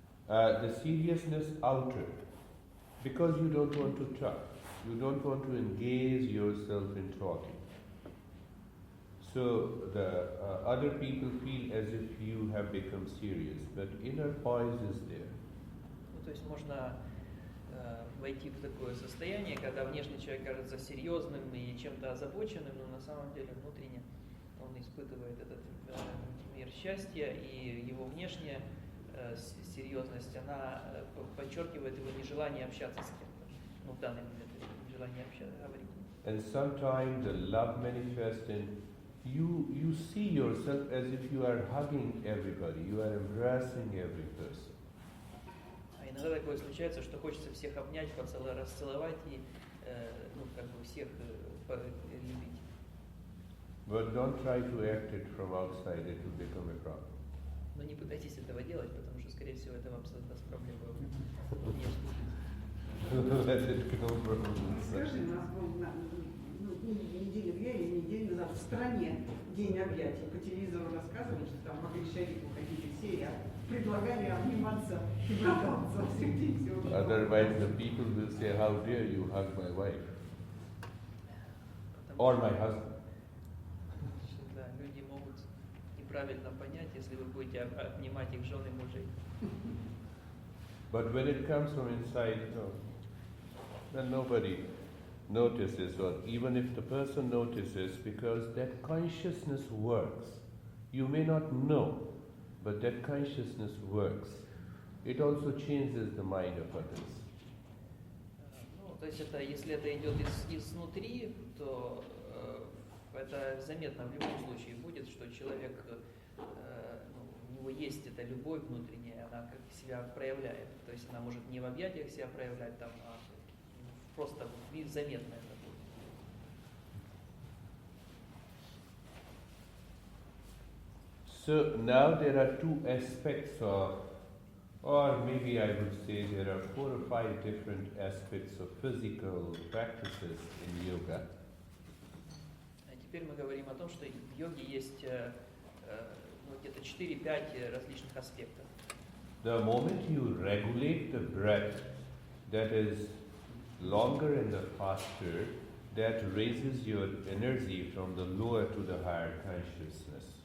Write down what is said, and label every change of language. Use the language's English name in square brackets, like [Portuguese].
[English] The seriousness outer, because you don't want to talk. You don't want to engage yourself in talking. So the other people feel as if you have become serious, but inner poise is there. [Russian] Ну, то есть можно войти в такое состояние, когда внешний человек кажется серьезным и чем-то озабоченным, но на самом деле внутренне он испытывает этот мир счастья, и его внешняя серьезность, она подчеркивает его нежелание общаться с кем-то. Ну, в данный момент нежелание говорить. [English] And sometimes the love manifests in you see yourself as if you are hugging everybody, you are embracing every person. [Russian] А иногда такое случается, что хочется всех обнять, расцеловать и ну, как бы всех любить. [English] But don't try to act it from outside, it will become a problem. [Russian] Но не пытайтесь этого делать, потому что, скорее всего, это вам создаст проблемы внешне. [English] Let it come from inside. [Russian] Скажи, у нас был неделю или неделю назад в стране день объятий. По телевизору рассказывали, что там могли шерифу ходили все, предлагали обниматься и брататься всех дней. [English] Otherwise the people will say, how dare you hug my wife or my husband. [Russian] Да, люди могут неправильно понять, если вы будете обнимать их жен и мужей. [English] But when it comes from inside, no, then nobody notices, or even if the person notices, because that consciousness works. You may not know, but that consciousness works. It also changes the mind of others. [Russian] Ну, то есть это, если это идет изнутри, то это заметно в любом случае будет, что человек, у него есть эта любовь внутренняя, она как себя проявляет. То есть она может не в объятиях себя проявлять, там, а просто заметно это будет. [English] So now there are two aspects of, or maybe I would say there are 4 or 5 different aspects of physical practices in yoga. [Russian] А теперь мы говорим о том, что в йоге есть где-то 4-5 различных аспектов. [English] The moment you regulate the breath, that is longer and the faster, that raises your energy from the lower to the higher consciousness.